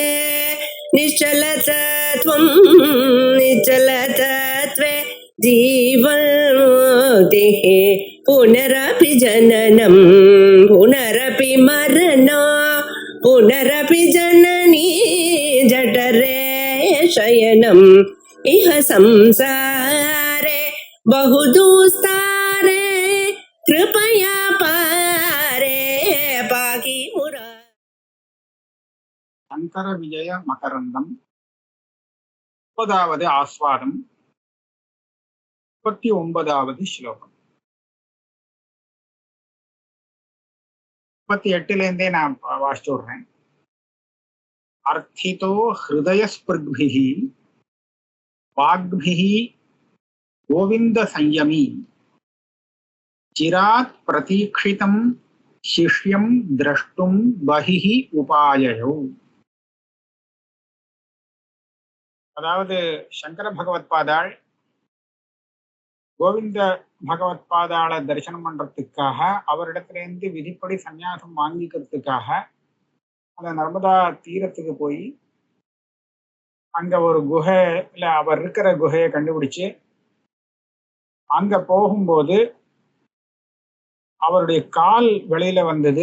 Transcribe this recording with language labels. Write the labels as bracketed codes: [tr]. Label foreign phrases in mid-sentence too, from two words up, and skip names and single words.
[sa] निश्चलतत्वं निश्चलतत्वे जीवन्मुक्तिः पुनरपि जननं पुनरपि मरणं पुनरपि जननी जठरे शयनम् इह संसारे बहुदुस्तारे कृपया पारे पाहि मुरा. [ta] शंकर विजय मकरंदम 30வது ஆஸ்வாதம் 39வது ஸ்லோகம். 38ல இருந்தே நான் வாசிச்சு விடுறேன். [sa] अर्थितो हृदय स्पृग्भिः वाग्भिः गोविंद संयमी चिरात् प्रतीक्षितं शिष्यं द्रष्टुं बहिः उपाययौ. [ta] அதாவது சங்கர பகவத்பாதாள் கோவிந்த பகவத்பாதாளை தரிசனம் பண்றதுக்காக அவரிடத்திலிருந்து விதிப்படி சந்நியாசம் வாங்கிக்கிறதுக்காக அந்த நர்மதா தீரத்துக்கு போய் அங்க ஒரு குகையில அவர் இருக்கிற குகையை கண்டுபிடிச்சு அங்க போகும்போது அவருடைய கால் வெளியில வந்தது.